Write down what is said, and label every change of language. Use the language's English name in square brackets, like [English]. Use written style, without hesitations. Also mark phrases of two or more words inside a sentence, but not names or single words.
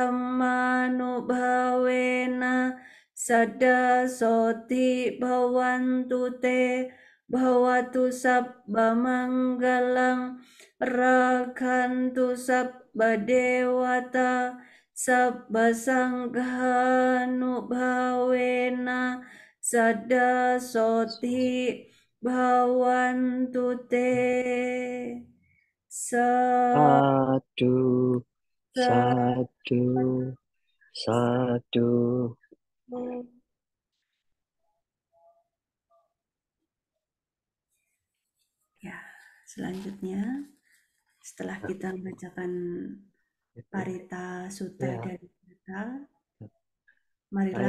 [Pali] dhammanubhavena sada soti bhavantu te Bhavatu sabba manggalang rakhantu sabba dewata sabba sanghanubhavena sada soti bhavantu te Sadu, sadu, sadu. [Indonesian] Ya, selanjutnya setelah kita membacakan Parita Sutta Ya, dan Gita, baik,